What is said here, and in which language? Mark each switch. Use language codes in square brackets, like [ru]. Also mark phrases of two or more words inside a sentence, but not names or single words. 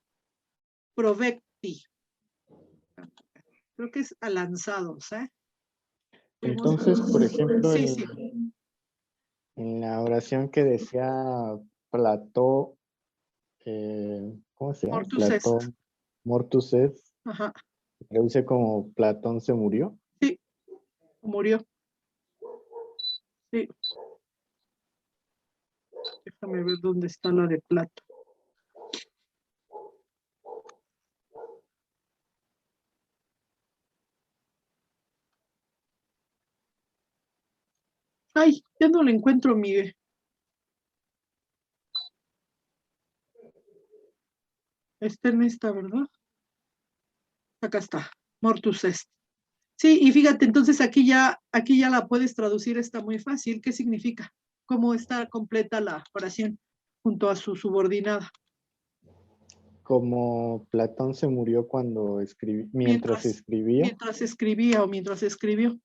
[es] Provecti. Creo que es a lanzados, ¿eh? Fuimos, Entonces, por ejemplo, sí, sí. en la oración que decía Plató, ¿cómo se llama? [la] Mortus est. Platón, mortus est, [es] Ajá, se traduce como Platón se murió. sí, murió. Sí. Déjame ver dónde está la de Plato. Ay, ya no la encuentro, Miguel. Está en esta, ¿verdad? Acá está, [la] mortus est. [es] Sí, y fíjate, entonces aquí ya la puedes traducir, está muy fácil. ¿Qué significa? ¿Cómo está completa la oración junto a su subordinada? Como Platón se murió cuando mientras escribía. Mientras escribía o mientras escribió.